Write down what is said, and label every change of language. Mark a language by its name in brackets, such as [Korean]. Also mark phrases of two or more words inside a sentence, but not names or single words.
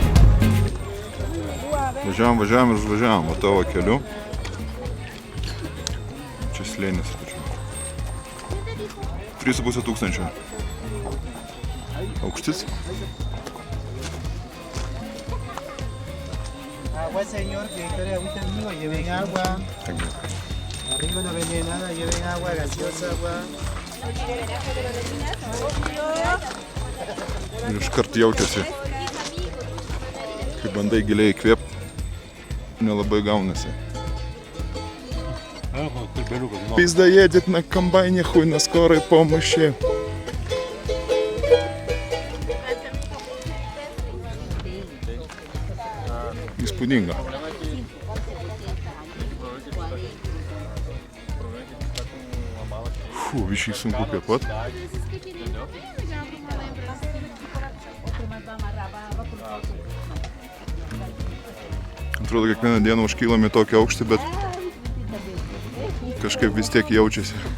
[Lithuanian] Važiavam ir užvažiavam, o tavo keliu. Čia slėnis. 3,5 tūkstančio. Aukštis. [Spanish] Agua, señor, que historia ahorita amigo, lleven agua. Arriba no venden nada, lleven agua, gaseosa, agua. [Lithuanian] Ir iškart jaučiasi, kai bandai giliai įkvėpti, nelabai gaunasi. [Russian] Pizda едет на комбайне, хуй на скорой помощи. [Lithuanian] Įspūdinga. Biškai sunku kvėpuot. Atrodo, kiekvieną dieną užkylam į tokį aukštį, bet kažkaip vis tiek jaučiasi.